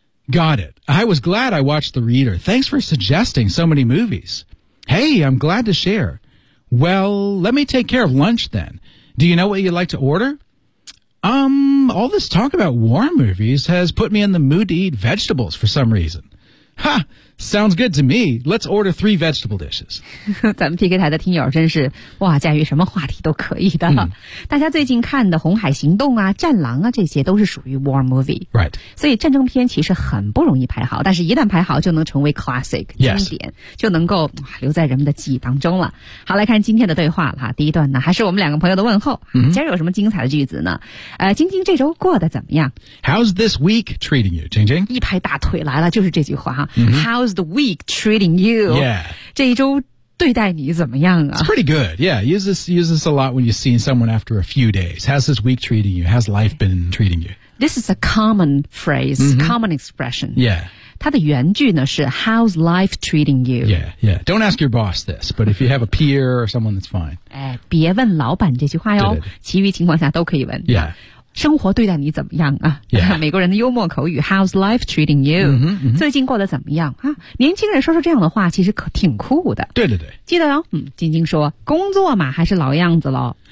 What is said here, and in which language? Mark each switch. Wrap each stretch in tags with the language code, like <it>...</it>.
<en>Got it. I was glad I watched The Reader. Thanks for suggesting so many movies. Hey, I'm glad to share. Well, let me take care of lunch then. Do you know what you'd like to order? All this talk about war movies has put me in the mood to eat vegetables for some reason. Ha! Sounds good to me. Let's order 3 vegetable dishes.</en> <zh>咱们 PK 台的听友真是哇，驾驭什么话题都可以的。大家最近看的《红海行动》啊，《战狼》啊，这些都是属于 war movie。</zh> <en>Right.</en> <zh>所以战争片其实很不容易排好，但是一旦排好，就能成为 classic 经典，</zh> <en>yes.</en> <zh>就能够留在人们的记忆当中了。好，来看今天的对话哈。第一段呢，还是我们两个朋友的问候。今儿有什么精彩的句子呢？晶晶这周过得怎么样</zh> <en>？How's this week treating you, 晶晶？</en> <zh>一拍大腿来了，就是这句话哈。</zh> <en>How's the week treating you? Yeah.</en> <zh>这一周对待你怎么样啊?</zh> <en>It's pretty good. Yeah. Use this a lot when you see someone after a few days. How's this week treating you? How's life been treating you? This is a common phrase, common expression. Yeah.</en> <zh>它的原句呢是</zh> <en>How's life treating you? Yeah, yeah. Don't ask your boss this, but if you have a peer or someone, that's fine.</en> <zh>哎，别问老板这句话哟，其余情况下都可以问。</zh> <en>Yeah.</en> <zh>生活对待你怎么样啊、</zh> <en>yeah.</en> <zh>美国人的幽默口语</zh> <en>How's life treating you?</en> <zh>最近过得怎么样啊？年轻人说说这样的话其实可挺酷的。对对对。记得哦，晶晶说工作嘛还是老样子咯。</zh>